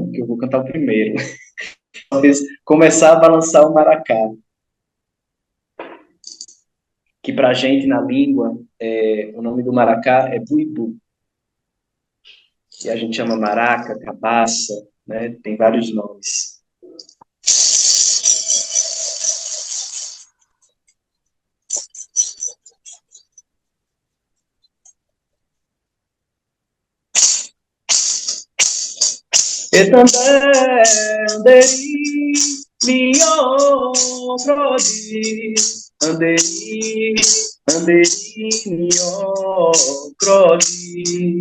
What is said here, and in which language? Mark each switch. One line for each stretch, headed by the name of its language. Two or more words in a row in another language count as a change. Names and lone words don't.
Portuguese: Porque eu vou cantar o primeiro. Talvez começar a balançar o maracá, que para a gente na língua, o nome do maracá é buibu, que a gente chama maraca, cabaça, né? Tem vários nomes. Etandé, anderi, minho, crodi, anderi, anderi, minho, crodi.